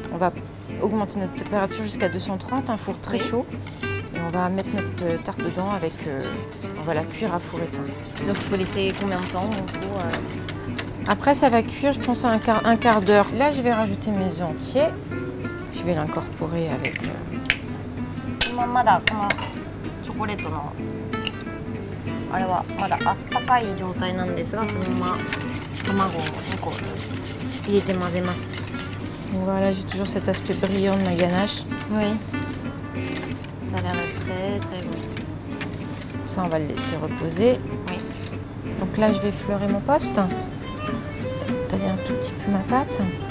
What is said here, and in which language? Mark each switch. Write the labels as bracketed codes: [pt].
[fr] On va augmenter notre température jusqu'à 230, un four très chaud. Et on va mettre notre tarte dedans avec. On va la cuire à four éteint. Donc il faut laisser combien de temps Après, ça va cuire, je pense, un quart d'heure. Là, je vais rajouter mes œufs entiers. Je vais l'incorporer avec. [ja] まだこのチョコレートのあれはまだあったかい状態なんですが、そのまま卵を2個入れて混ぜます。 [fr] Voilà, j'ai toujours cet aspect brillant de ma ganache. Oui. Ça a l'air très très bon. Ça, on va le laisser reposer. Oui. Donc là, je vais fleurer mon poste. Tailler un tout petit peu ma pâte.